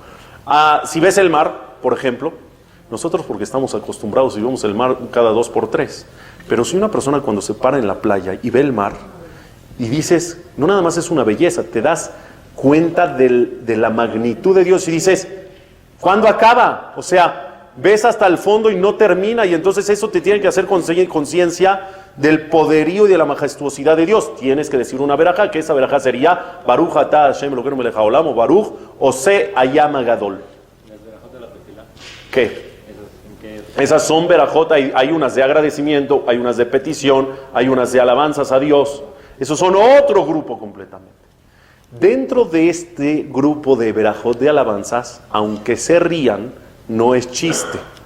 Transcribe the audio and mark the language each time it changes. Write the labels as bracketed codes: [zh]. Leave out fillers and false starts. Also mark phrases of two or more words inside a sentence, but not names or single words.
[es] Si ves el mar, por ejemplo, nosotros porque estamos acostumbrados y vemos el mar cada 2 por 3, pero si una persona cuando se para en la playa y ve el mar y dices, no nada más es una belleza, te das cuenta de la magnitud de Dios y dices, ¿cuándo acaba? O sea, ves hasta el fondo y no termina, y entonces eso te tiene que hacer conciencia del poderío y de la majestuosidad de Dios. Tienes que decir una verajá, que esa verajá sería [he] ברוך אתה השם אלוקינו מלך העולם, [es] o [he] ברוך עושה הים הגדול. [es] ¿Las verajot de la tefilá? ¿Qué? Esas son verajot, hay unas de agradecimiento, hay unas de petición, hay unas de alabanzas a Dios. Esos son otro grupo completamente. Dentro de este grupo de verajot de alabanzas, aunque se rían, no es chiste.